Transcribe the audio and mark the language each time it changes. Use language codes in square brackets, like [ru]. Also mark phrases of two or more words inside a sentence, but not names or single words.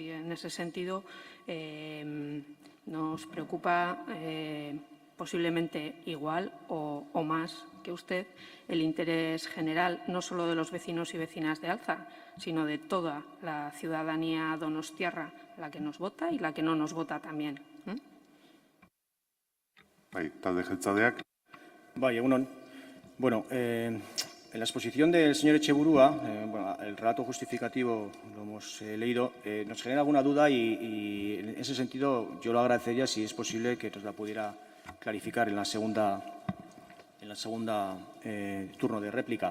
[es] Y en ese sentido nos preocupa posiblemente igual o más que usted el interés general no solo de los vecinos y vecinas de Alza, sino de toda la ciudadanía donostiarra, la que nos vota y la que no nos vota también. [eu] Talde jeltzaleak. Egunon. [es] Bueno, en la exposición del señor Etxeburua, el relato justificativo lo hemos leído, nos genera alguna duda y en ese sentido yo lo agradecería si es posible que nos la pudiera clarificar en la segunda turno de réplica.